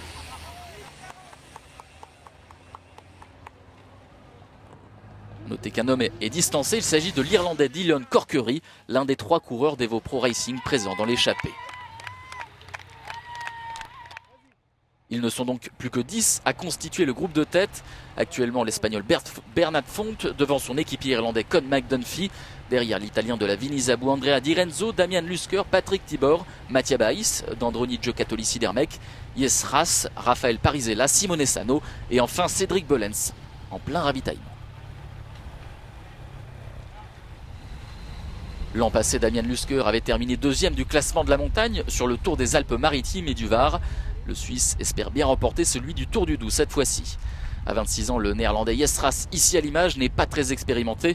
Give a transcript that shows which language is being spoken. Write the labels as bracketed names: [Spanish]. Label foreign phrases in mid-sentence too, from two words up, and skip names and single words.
[French] Notez qu'un homme est distancé, il s'agit de l'Irlandais Dylan Corkery, l'un des 3 coureurs d'Evropro Racing présents dans l'échappée. Ils ne sont donc plus que 10 à constituer le groupe de tête. Actuellement, l'Espagnol Bernat Font devant son équipier irlandais Con McDunphy. Derrière l'Italien de la Vinizabu Andrea Di Renzo, Damian Lusker, Patrik Tibor, Mattia Baïs, d'Androni Giocattoli Sidermec, Jess Raas, Raphaël Parisella, Simone Sano et enfin Cédric Bellens en plein ravitaillement. L'an passé, Damian Lusker avait terminé 2e du classement de la montagne sur le Tour des Alpes-Maritimes et du Var. Le Suisse espère bien remporter celui du Tour du Doubs cette fois-ci. À 26 ans, le néerlandais Jesras, ici à l'image, n'est pas très expérimenté.